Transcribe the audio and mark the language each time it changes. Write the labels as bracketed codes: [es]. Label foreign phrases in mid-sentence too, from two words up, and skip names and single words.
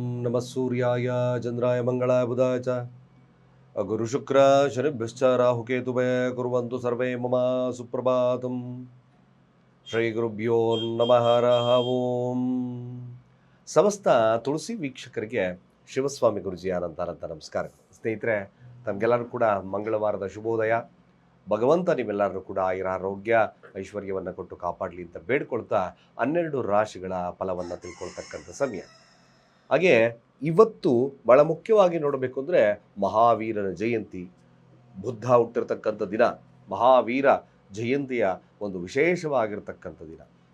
[sa] नमः सूर्याय चन्द्राय मंगलाय बुधाय च गुरुशुक्र शनिभ्यश्च राहुकेतुवे कुर्वन्तु सर्वे मम सुप्रभातम् ಶ್ರೀ ಗುರುಭ್ಯೋ ನಮಃ ಹರಃ ಓಂ. [kn] ಸಮಸ್ತ ತುಳಸಿ ವೀಕ್ಷಕರಿಗೆ ಶಿವಸ್ವಾಮಿ ಗುರುಜಿಯ ಅನಂತ ನಮಸ್ಕಾರ. ಸ್ನೇಹಿತರೆ, ತಮಗೆಲ್ಲರೂ ಕೂಡ ಮಂಗಳವಾರದ ಶುಭೋದಯ. ಭಗವಂತ ನಿಮ್ಮೆಲ್ಲರೂ ಕೂಡ ಆರೋಗ್ಯ ಐಶ್ವರ್ಯವನ್ನು ಕೊಟ್ಟು ಕಾಪಾಡಲಿ ಅಂತ ಬೇಡ್ಕೊಳ್ತಾ 12 ರಾಶಿಗಳ ಫಲವನ್ನು ತಿಳ್ಕೊಳ್ತಕ್ಕಂಥ ಸಮಯ. ಹಾಗೆ ಇವತ್ತು ಬಹಳ ಮುಖ್ಯವಾಗಿ ನೋಡಬೇಕು ಅಂದರೆ ಮಹಾವೀರನ ಜಯಂತಿ, ಬುದ್ಧ ಹುಟ್ಟಿರ್ತಕ್ಕಂಥ ದಿನ, ಮಹಾವೀರ ಜಯಂತಿಯ ಒಂದು ವಿಶೇಷವಾಗಿರ್ತಕ್ಕಂಥ ದಿನ.